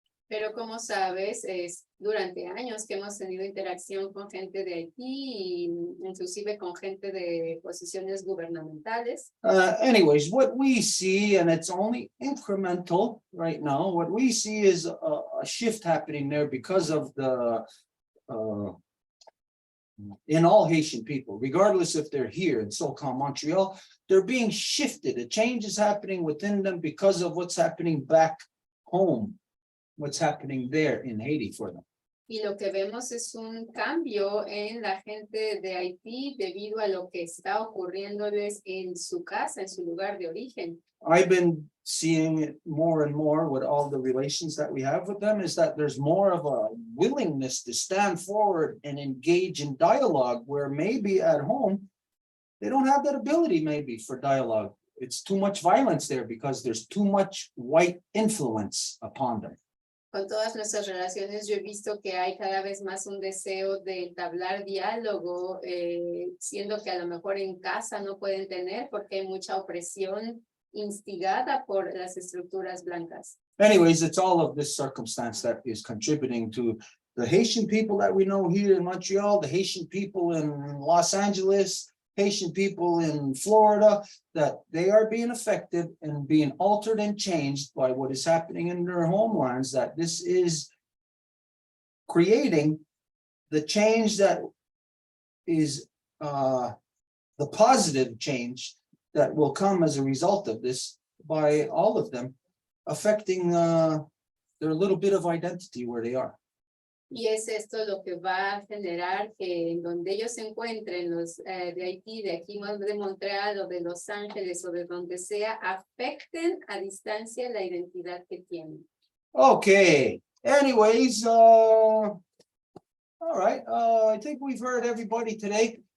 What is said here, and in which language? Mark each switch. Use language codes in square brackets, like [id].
[es] Pero como sabes, es durante años que hemos tenido interacción con gente de Haití, inclusive con gente de posiciones gubernamentales. [en] Anyways, what we see, and it's only incremental right now, what we see is a shift happening there because of the in all Haitian people, regardless if they're here in so-called Montreal, they're being shifted. A change is happening within them because of what's happening back home, what's happening there in Haiti for them. [es] Y lo que vemos es un cambio en la gente de Haití debido a lo que está ocurriéndoles en su casa, en su lugar de origen. [en] I've been seeing it more and more with all the relations that we have with them, is that there's more of a willingness to stand forward and engage in dialogue, where maybe at home, they don't have that ability maybe for dialogue. It's too much violence there because there's too much white influence upon them. [es] Con todas nuestras relaciones, yo he visto que hay cada vez más un deseo de entablar diálogo, siendo que a lo mejor en casa no pueden tener porque hay mucha opresión instigada por las estructuras blancas. [en] Anyways, it's all of this circumstance that is contributing to the Haitian people that we know here in Montreal, the Haitian people in Los Angeles, Haitian people in Florida, that they are being affected and being altered and changed by what is happening in their homelands, that this is creating the change that is the positive change that will come as a result of this by all of them affecting their little bit of identity where they are. [es] Y es esto lo que va a generar que en donde ellos se encuentren, los de Haití, de aquí de Montreal o de Los Ángeles o de donde sea, afecten a distancia la identidad que tienen. [en] Okay, anyways, all right, I think we've heard everybody today.